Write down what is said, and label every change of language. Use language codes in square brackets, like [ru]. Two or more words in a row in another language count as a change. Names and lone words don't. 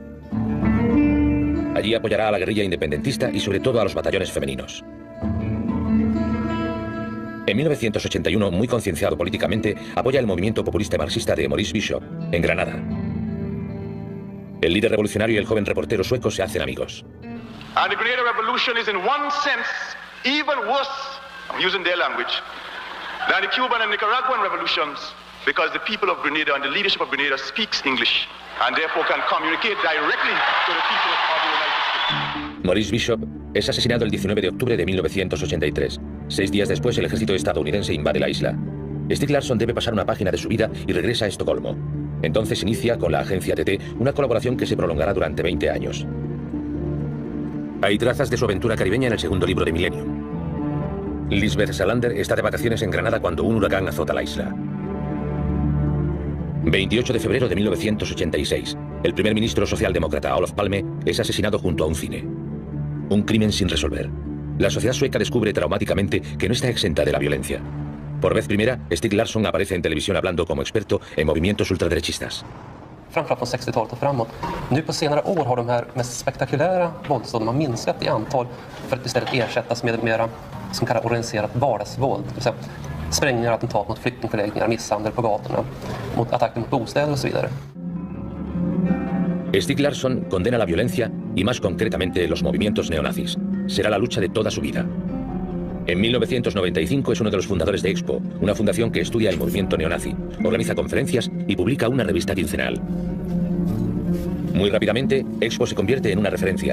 [es] Allí apoyará a la guerrilla independentista y sobre todo a los batallones femeninos. En 1981, muy concienciado políticamente, apoya el movimiento populista marxista de Maurice Bishop, en Granada. El líder revolucionario y el joven reportero sueco se hacen amigos. [en] And the Grenada Revolution is in one sense even worse, I'm using their language, than the Cuban and Nicaraguan revolutions, because the people of Grenada and the leadership of Grenada speaks English and therefore can communicate directly to the people of the United States. [es] Maurice Bishop es asesinado el 19 de octubre de 1983. 6 días después, el ejército estadounidense invade la isla. Stig Larsson debe pasar una página de su vida y regresa a Estocolmo. Entonces inicia con la agencia TT una colaboración que se prolongará durante 20 años. Hay trazas de su aventura caribeña en el segundo libro de Millennium. Lisbeth Salander está de vacaciones en Granada cuando un huracán azota la isla. 28 de febrero de 1986. El primer ministro socialdemócrata Olof Palme es asesinado junto a un cine. Un crimen sin resolver. La sociedad sueca descubre traumáticamente que no está exenta de la violencia. Por vez primera, Stig Larsson aparece en televisión hablando como experto en movimientos ultraderechistas. [sv] Framförallt från 60-talet och framåt. Nu på senare år har de här mest spektakulära våldsdåden minskat i antal för att istället ersättas med mera som kallas organiserat vardagsvåld. Det vill säga sprängningar, attentat mot flyktingförläggningar, misshandel på gatorna, mot attacker mot bostäder och så vidare. [es] Stig Larsson condena la violencia y más concretamente los movimientos neonazis. Será la lucha de toda su vida. En 1995 es uno de los fundadores de Expo, una fundación que estudia el movimiento neonazi, organiza conferencias y publica una revista quincenal. Muy rápidamente, Expo se convierte en una referencia.